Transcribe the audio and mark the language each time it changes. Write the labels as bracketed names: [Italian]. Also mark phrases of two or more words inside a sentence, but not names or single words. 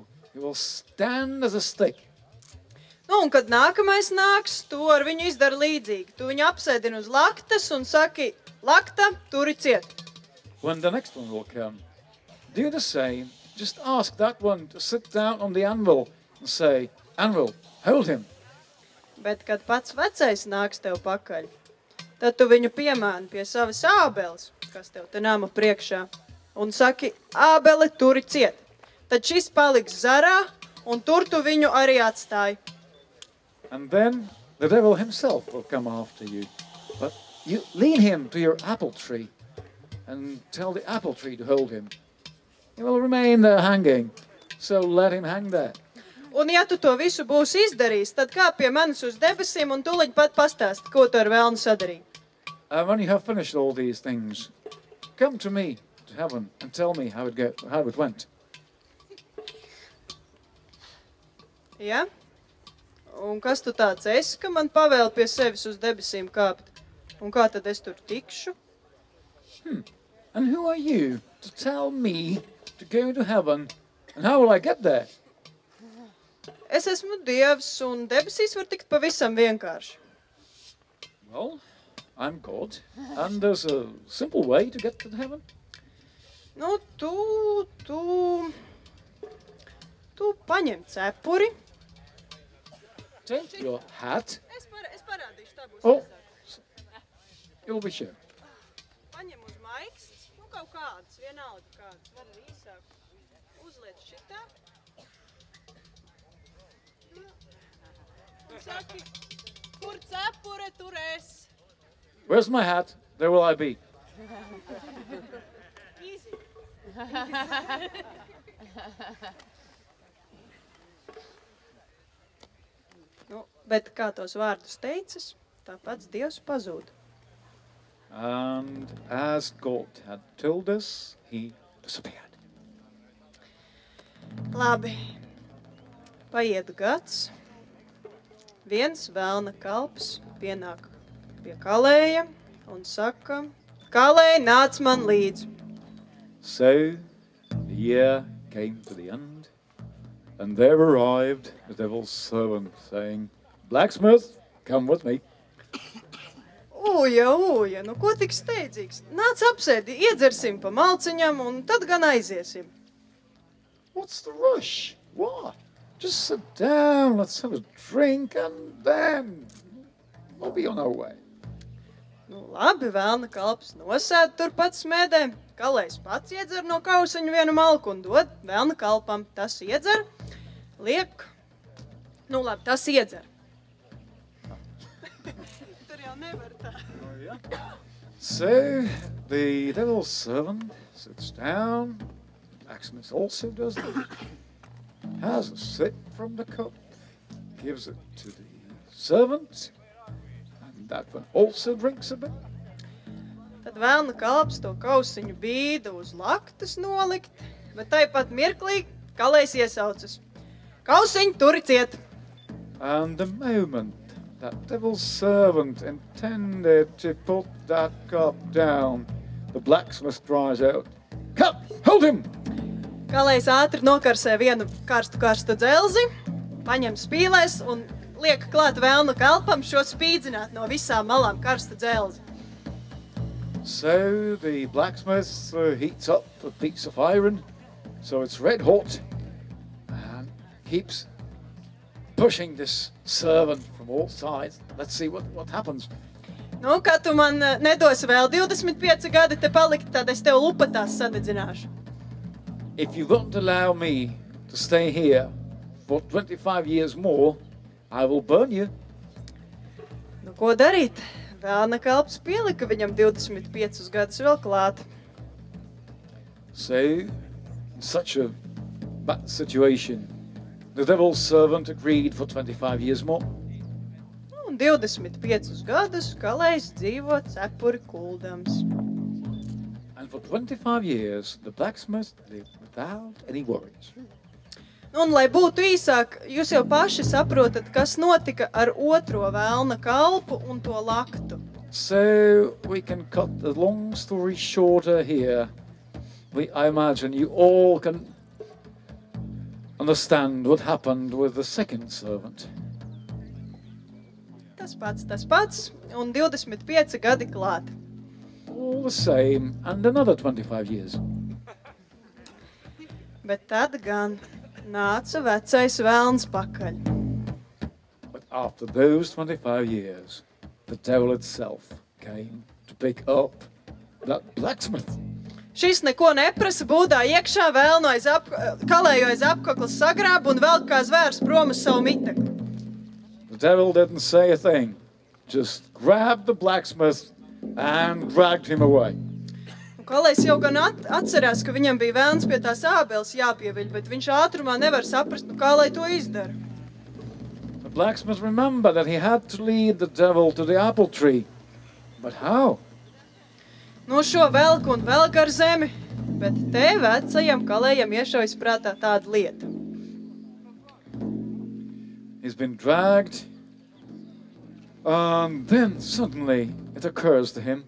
[English] He will stand as a stick. [Latvian] Nu, un kad nākamais nāks, tu ar viņu izdara līdzīgi. Tu viņu apsēdini uz laktas un saki, lakta, turi ciet. [English] When the next one will come, do the same. Just ask that one to sit down on the anvil and say, anvil, hold him. [Latvian] Bet, kad pats vecais nāks tev pakaļ, tad tu viņu piemāni pie savas ābeles, kas tev te nama priekšā, un saki, ābele, turi ciet. Tad šis paliks zarā, un tur tu viņu arī atstāji. [English] And then the devil himself will come after you. But you lead him to your apple tree and tell the apple tree to hold him. He will remain there hanging, so let him hang there. [Latvian] Un ja tu to visu būsi izdarījis, tad kā pie manis uz debesīm un tuliņ pat pastāst, ko tu ar velnu sadarīji. [English] And when you have finished all these things, come to me, to heaven, and tell me how it went. [Latvian] Ja? Un kas tu tāds esi, ka man pavēl pie sevis uz debesīm kāpt? Un kā tad es tur tikšu? [English] And who are you to tell me to go to heaven, and how will I get there? [Latvian] Es esmu Dievs, un debesīs var tikt pavisam vienkārši. [English] Well, I'm God, and there's a simple way to get to heaven. [Latvian] Nu, tu paņem cepuri. [English] Take your hat. [Latvian] Es parādīšu, tā būs Oh. īsāk. [English] You'll be sure. [Latvian] Paņem uz maiksts, nu kaut kādas, vienalga kādas, var arī īsāk. Uzliec šitā. Un saki, kur cepure, tur es. [English] Where's my hat? There will I be. Easy. [Latvian] Nu, bet kā tos vārdus teicis, tāpats Dievs pazūd. [English] And as God had told us, he disappeared. [Latvian] Labi, paiet gads. Viens velna kalps pienāk pie Kalēja un saka, Kalēj, nāc man līdzi. [English] So the year came to the end, and there arrived the devil's servant, saying, Blacksmith, come with me. [Latvian] Uja, nu ko tik steidzīgs? Nāc apsēdi, iedzersim pa malciņam un tad gan aiziesim. [English] What's the rush? What? Just sit down, let's have a drink, and then we'll be on our way. [Latvian] Nu labi, velna kalps nosēd turpat smēdē. Kalējs pats iedzer no kausiņa vienu malku un dod velna kalpam. Tas iedzer, liek. Nu labi, tas iedzer. Tur jau nevar tā. [English] So the devil's servant sits down. Blacksmith also does that. Has a sip from the cup, gives it to the servant, and that one also drinks a bit. [Latvian] Tad velna kalps to kausiņu bīda uz laktas nolikt, bet tāpat mirklī Kalējs iesaucas. Kausiņu turi ciet! [English] And the moment that devil's servant intended to put that cup down, the blacksmith cries out, Cup, hold him! [Latvian] Kalējs ātri nokarsē vienu karstu dzelzi, paņem spīlēs un liek klāt velnu kalpam šo spīdzināt no visām malām karsta dzelzi. [English] So the blacksmith heats up a piece of iron, so it's red hot, and keeps pushing this servant from all sides. Let's see what happens. [Latvian] Nu, kad tu man nedosi vēl 25 gadi te palikt, tad es tev lupatās sadedzināšu. [English] If you won't allow me to stay here for 25 years more, I will burn you. [Latvian] Nu, ko darīt? Velna kalps pielika viņam 25 gadus vēl klāt. [English] So, in such a bad situation, the devil's servant agreed for 25 years more. [Latvian] Un 25 gadus Kalējs dzīvo cepuri kuldams. [English] And for 25 years, the blacksmith lived without any worries. [Latvian] Un, lai būtu īsāk, jūs jau paši saprotat, kas notika ar otro velna kalpu un to laktu. [English] So, we can cut the long story shorter here. I imagine you all can understand what happened with the second servant. [Latvian] Tas pats, un 25 gadi klāt. [English] All the same, and another 25 years. [Latvian] Bet tad gan nāca vecais velns pakaļ. [English] But after those 25 years, the devil itself came to pick up that blacksmith. [Latvian] Šis neko neprasa, būdā iekšā velnu Kalēju aiz apkaklas sagrāb un velk kā zvērs prom uz savu miteku. [English] The devil didn't say a thing, just grabbed the blacksmith and dragged him away. [Latvian] Kalējs jau gan atcerās, ka viņam bija velns pie tās ābeles jāpieviļ, bet viņš ātrumā nevar saprast, kā lai to izdara. [English] The blacksmith remembered that he had to lead the devil to the apple tree. But how? [Latvian] Nu šo velku un velk ar zemi, bet te vecajam Kalējam iešaujas prātā tāda lieta. [English] He's been dragged, and then suddenly it occurs to him.